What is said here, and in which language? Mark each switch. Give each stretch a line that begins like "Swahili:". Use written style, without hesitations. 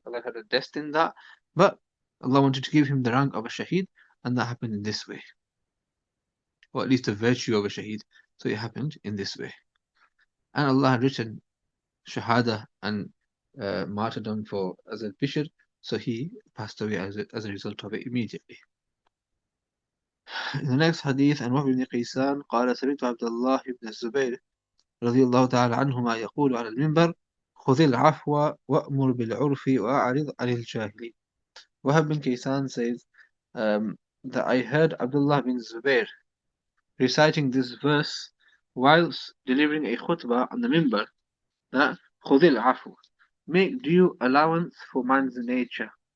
English: Allah had destined that. But Allah wanted to give him the rank of a shaheed, and that happened in this way. Or at least the virtue of a shaheed. So it happened in this way. And Allah had written shahada and martyrdom for Azal Bishr, so he passed away as a result of it immediately. In the next hadith, and
Arabic: Wahb ibn Qaysan قال سمعت عبد الله بن الزبير رضي الله تعالى عنهما يقول على المنبر خذ العفو وأمر بالعرف وأعرض عن الجاهلين.
English: Wahb bin Qaysan says that I heard Abdullah bin Zubair reciting this verse whilst delivering a khutbah on the minbar, that
Arabic: خذ العفو,
English: make due allowance for man's nature.